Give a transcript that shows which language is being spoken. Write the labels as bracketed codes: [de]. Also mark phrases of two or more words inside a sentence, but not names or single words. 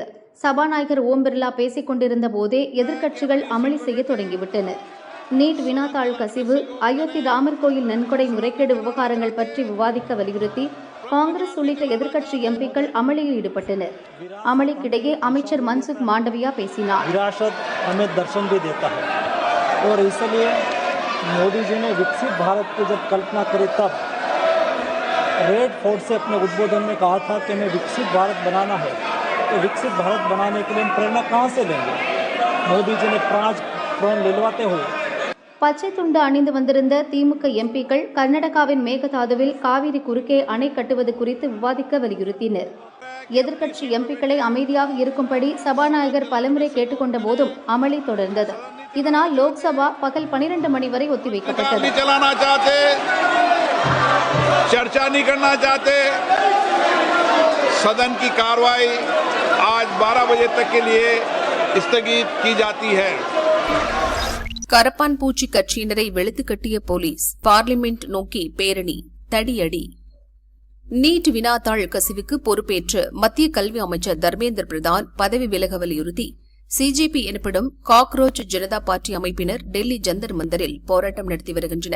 [ta] சபாநாயகர் ஓம் பிர்லா பேசிக் கொண்டிருந்த போதே எதிர்க்கட்சிகள் அமளி செய்ய தொடங்கிவிட்டனர். நீட் வினாத்தாள் கசிவு, அயோத்தி ராமர் கோயில் நன்கொடை முறைகேடு விவகாரங்கள் பற்றி விவாதிக்க வலியுறுத்தி காங்கிரஸ் உள்ளிட்ட எதிர்க்கட்சி எம்பிக்கள் அமளியில் ஈடுபட்டனர். அமளிக்கிடையே அமைச்சர் மன்சுக் மாண்டவியா பேசினார். [hi] मोदी जी ने विकसित भारत की जब कल्पना करी तब रेड फोर्ट से अपने उद्बोधन में कहा था कि हमें विकसित भारत बनाना है. तो विकसित भारत बनाने के लिए हम प्रेरणा कहाँ से लेंगे? मोदी जी ने प्रण लिलवाते हुए [ta] பச்சை துண்டு அணிந்து வந்திருந்த திமுக எம்பிக்கள் கர்நாடகாவின் மேகதாதுவில் காவிரி குறுக்கே அணை கட்டுவது குறித்து விவாதிக்க வலியுறுத்தினர். எதிர்க்கட்சி எம்பிக்களை அமைதியாக இருக்கும்படி சபாநாயகர் பலமுறை கேட்டுக்கொண்ட போதும் அமளி தொடர்ந்தது. இதனால் லோக்சபா பகல் 12 மணி வரை ஒத்திவைக்கப்பட்டது. [hi] चर्चा नहीं करना चाहते, सदन की कार्रवाई आज 12 बजे तक के लिए स्थगित की जाती है. [ta] கரப்பான் பூச்சி கட்சியினரை வெளுத்து கட்டிய போலீஸ், பார்லிமெண்ட் நோக்கி பேரணி, தடியடி. நீட் வினாத்தாள் கசிவுக்கு பொறுப்பேற்று மத்திய கல்வி அமைச்சர் தர்மேந்திர பிரதான் பதவி விலக வலியுறுத்தி சிஜேபி எனப்படும் காக்ரோச் ஜனதா பார்ட்டி அமைப்பினர் டெல்லி ஜந்தர் மந்தரில் போராட்டம் நடத்தி வருகின்றனர்.